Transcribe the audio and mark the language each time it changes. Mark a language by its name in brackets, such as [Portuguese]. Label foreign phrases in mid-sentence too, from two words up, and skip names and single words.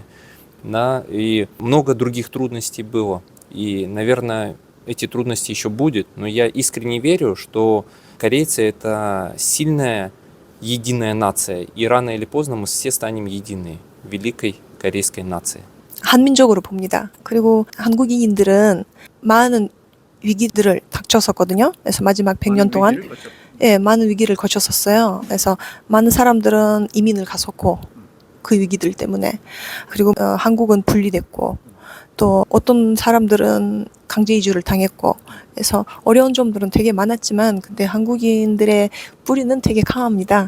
[Russian] Да, и много других трудностей было. И, наверное, эти трудности еще будут. Но я искренне верю, что корейцы – это сильная, единая нация. И рано или поздно мы все станем единой, великой корейской нации. [Korean] 한민족으로 봅니다. 그리고 한국인들은 많은 위기들을 닥쳤었거든요. 그래서 마지막 100년 동안 많은 위기를 거쳤었어요. 그래서 많은 사람들은 이민을 갔었고 그 위기들 때문에 그리고 한국은 분리됐고 또 어떤 사람들은 강제 이주를 당했고 그래서 어려운 점들은 되게 많았지만 근데 한국인들의 뿌리는 되게 강합니다.